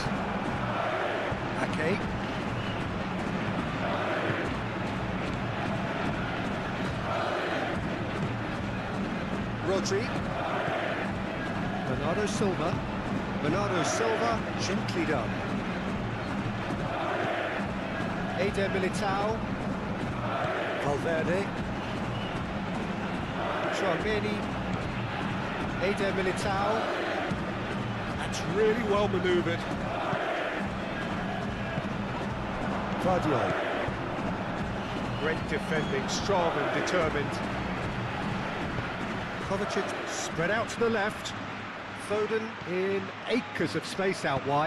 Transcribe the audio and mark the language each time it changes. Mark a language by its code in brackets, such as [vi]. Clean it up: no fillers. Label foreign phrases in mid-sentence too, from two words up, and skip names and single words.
[en] Ake. Rodri. Bernardo Silva. Bernardo Silva, gently done. Eder Militao. Valverde. Chouameni. Eder Militao. That's really well manoeuvred. Guardiola. Great defending, strong and determined. Kovacic spread out to the left. Foden in acres of space out wide.